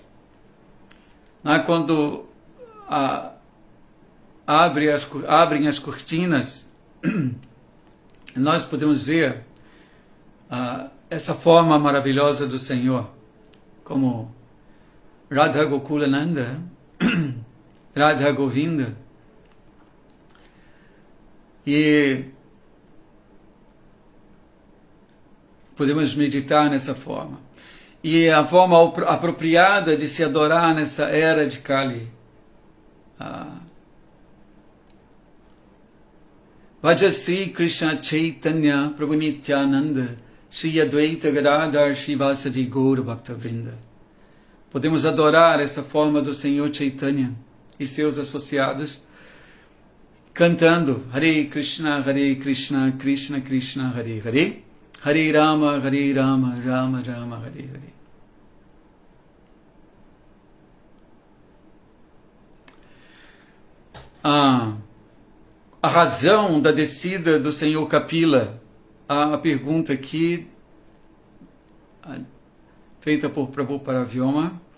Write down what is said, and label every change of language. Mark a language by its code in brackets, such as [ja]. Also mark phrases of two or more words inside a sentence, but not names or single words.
[pt] Quando abrem as cortinas, nós podemos ver essa forma maravilhosa do Senhor, como Radha Gokulananda, Radha Govinda. E podemos meditar nessa forma. E a forma apropriada de se adorar nessa era de Kali. [sa] Vajasi Krishna Chaitanya Prabhu Nityananda Shri Advaita Gadadhar Shivasadi Gaura Bhaktavrinda. [pt] Podemos adorar essa forma do Senhor Chaitanya e seus associados, cantando Hare Krishna, Krishna Krishna, Hare Hare, Hare Rama, Rama Rama, Hare Hare. A razão da descida do Senhor Kapila, a pergunta aqui, feita por Prabhu Paravyoma.